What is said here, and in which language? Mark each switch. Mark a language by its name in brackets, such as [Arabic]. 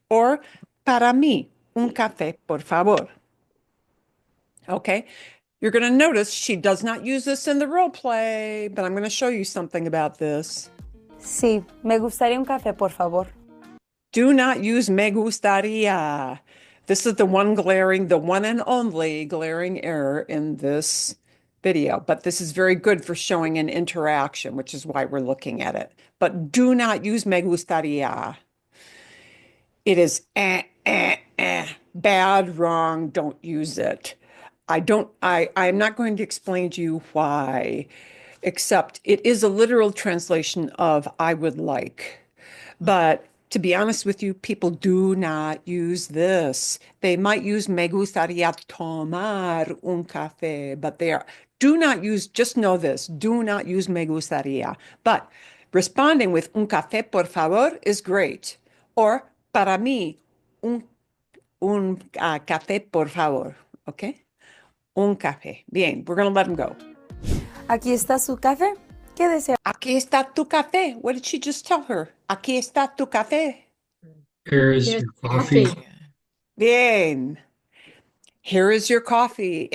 [Spanish] Or para mí, un café, por favor. [English] Okay. You're going to notice she does not use this in the role play, but I'm going to show you something about this. [Spanish] Sí, me gustaría un café, por favor. [English] Do not use [Spanish] me gustaría. [English] This is the one and only glaring error in this video, but this is very good for showing an interaction, which is why we're looking at it. But do not use [Spanish] me gustaría. [English] It is bad, wrong, don't use it. I'm not going to explain to you why, except it is a literal translation of I would like. But to be honest with you, people do not use this. They might use [Spanish] me gustaría tomar un café, [English] but do not use, just know this, do not use [Spanish] me gustaría. [English] But responding with [Spanish] un café, por favor, [English] is great. Or [Spanish] para mí, un café, por favor. [English] Okay? [Spanish] Un café. [English] Bien, we're going to let him go. [Spanish] Aquí está su café. ¿Qué desea? Aquí está tu café. [English] What did she just tell her? [Spanish] Aquí está tu café. [English] Here is Yes, your coffee. Bien. Here is your coffee.